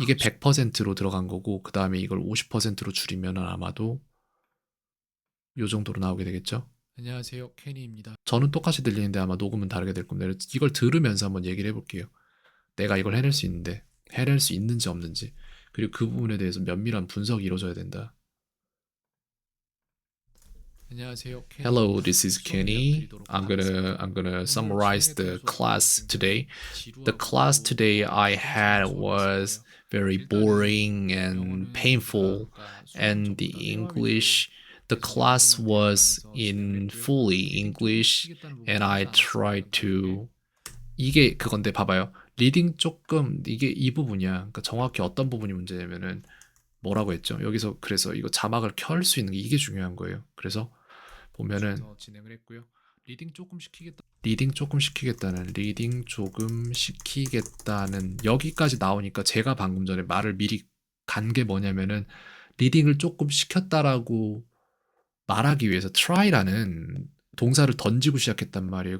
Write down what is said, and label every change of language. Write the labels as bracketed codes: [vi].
[ko] 이게 100%로 들어간 거고 그 다음에 이걸 50%로 줄이면 아마도 요 정도로 나오게 되겠죠? 안녕하세요, 케니입니다. 저는 똑같이 들리는데 아마 녹음은 다르게 될 겁니다. 이걸 들으면서 한번 얘기를 해볼게요. 내가 이걸 해낼 수 있는데 해낼 수 있는지 없는지 그리고 그 부분에 대해서 면밀한 분석이 이루어져야 된다. 안녕하세요, [en] Hello, this is Kenny. I'm gonna summarize the class today. The class today I had was very boring and painful, and the class was in fully English, and I tried to [ko] 이게 그건데 봐봐요. 리딩 조금 이게 이 부분이야. 그러니까 정확히 어떤 부분이 문제냐면은 뭐라고 했죠? 여기서 그래서 이거 자막을 켤 수 있는 게 이게 중요한 거예요. 그래서 보면은 진행을 했고요. 리딩 조금 시키겠다는 여기까지 나오니까 제가 방금 전에 말을 미리 간 게 뭐냐면은 리딩을 조금 시켰다라고 말하기 위해서 try라는 동사를 던지고 시작했단 말이에요.